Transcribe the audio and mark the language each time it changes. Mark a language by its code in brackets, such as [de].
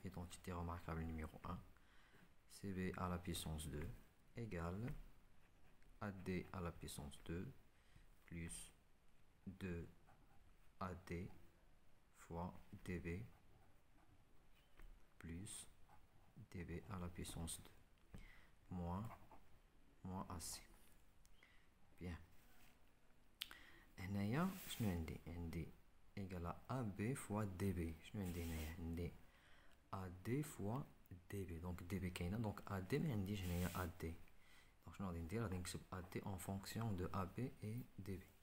[fr] Identité remarquable numéro 1, CB à la puissance 2 égale AD à la puissance 2 plus 2 AD fois DB plus DB à la puissance 2 moins AC. Bien. [ar] هنايا شنو عندي [fr] égal à AB fois DB. [ar] شنو عندي هنايا؟ عندي AD fois DB. donc DB كاينه، donc AD ما عنديش هنايا AD. donc شنو غادي ندير؟ غادي نكتب AD [fr] en fonction de AB et DB.